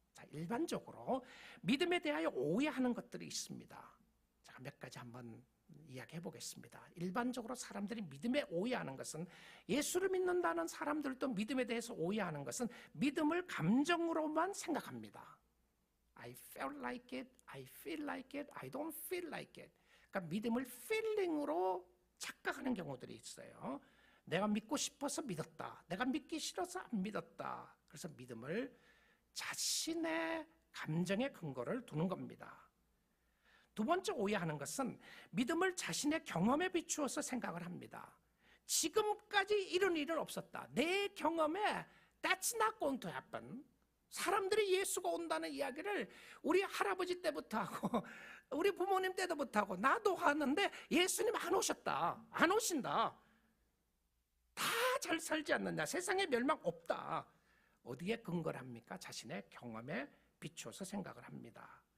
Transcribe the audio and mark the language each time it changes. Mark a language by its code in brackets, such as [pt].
[ko] 자, 일반적으로 믿음에 대하여 오해하는 것들이 있습니다. 자, 몇 가지 한번 이야기해 보겠습니다. 일반적으로 사람들이 믿음에 오해하는 것은, 예수를 믿는다는 사람들도 믿음에 대해서 오해하는 것은 믿음을 감정으로만 생각합니다. [en] I felt like it, I feel like it, I don't feel like it. [ko] 그러니까 믿음을 feeling으로 착각하는 경우들이 있어요. 내가 믿고 싶어서 믿었다, 내가 믿기 싫어서 안 믿었다. 그래서 믿음을 자신의 감정의 근거를 두는 겁니다. 두 번째 오해하는 것은 믿음을 자신의 경험에 비추어서 생각을 합니다. 지금까지 이런 일은 없었다. 내 경험에 [en] that's not going to happen. [ko] 사람들이 예수가 온다는 이야기를 우리 할아버지 때부터 하고 우리 부모님 때부터 하고 나도 하는데 예수님 안 오셨다, 안 오신다, 다 잘 살지 않느냐, 세상에 멸망 없다. 어디에 근거를 합니까? 자신의 경험에 비추어서 생각을 합니다.